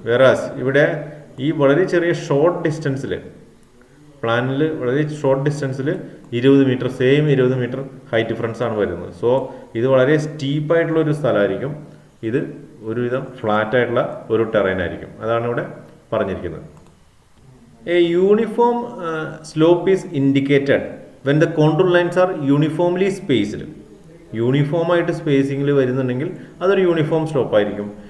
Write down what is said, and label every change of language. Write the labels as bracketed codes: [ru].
[ml] വേറാസ് ഇവിടെ ഈ വളരെ ചെറിയ ഷോർട്ട് ഡിസ്റ്റൻസിൽ, പ്ലാനിൽ വളരെ short ഡിസ്റ്റൻസിൽ 20 metre, same 20 metre height difference ആണ് വരുന്നത്. സോ ഇത് വളരെ സ്റ്റീപ്പായിട്ടുള്ള ഒരു സ്ഥലമായിരിക്കും, ഇത് ഒരുവിധം ഫ്ലാറ്റ് ആയിട്ടുള്ള ഒരു ടെറൈൻ ആയിരിക്കും. അതാണ് ഇവിടെ പറഞ്ഞിരിക്കുന്നത്. [en] A uniform slope is indicated when the contour lines are uniformly spaced. [ml] യൂണിഫോമായിട്ട് സ്പേസിങ്ങിൽ വരുന്നുണ്ടെങ്കിൽ അതൊരു യൂണിഫോം സ്ലോപ്പ് ആയിരിക്കും.